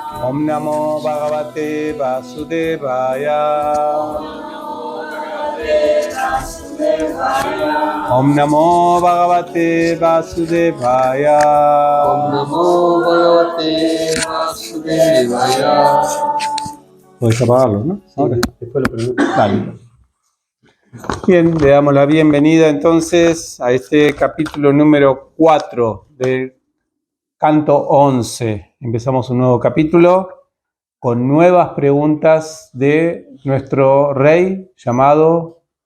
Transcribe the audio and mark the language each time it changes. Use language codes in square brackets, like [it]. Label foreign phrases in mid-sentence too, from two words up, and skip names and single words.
[sa] ॐ नमो भगवते वासुदेवाय. ॐ नमो भगवते वासुदेवाय. ॐ नमो भगवते वासुदेवाय. [es] Podés apagarlo, ¿no? Ahora. Después lo pregunto. Dale. Bien, le damos la bienvenida entonces a este capítulo número 4 del canto 11. Empezamos un nuevo capítulo con nuevas preguntas de nuestro rey llamado...